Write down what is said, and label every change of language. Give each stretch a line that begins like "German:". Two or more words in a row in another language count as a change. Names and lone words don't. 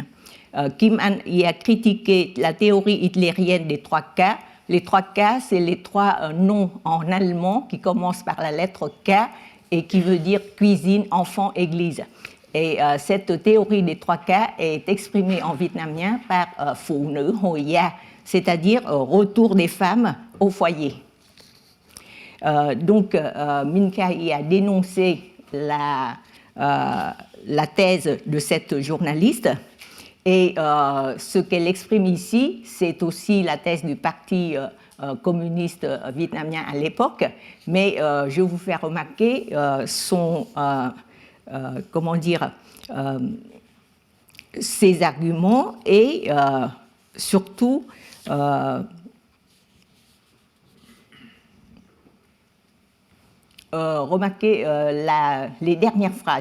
French: Kim Anh y a critiqué la théorie hitlérienne des 3 K. Les 3 K, c'est les 3 noms en allemand qui commencent par la lettre K et qui veut dire cuisine, enfant, église. Et cette théorie des 3 K est exprimée en vietnamien par
Vietnamese: Phụ nữ hồi gia,
French: c'est-à-dire retour des femmes au foyer. Donc Minh Khai a dénoncé la thèse de cette journaliste, et ce qu'elle exprime ici, c'est aussi la thèse du Parti communiste vietnamien à l'époque, mais je vous fais remarquer ses arguments et surtout remarquez les dernières phrases.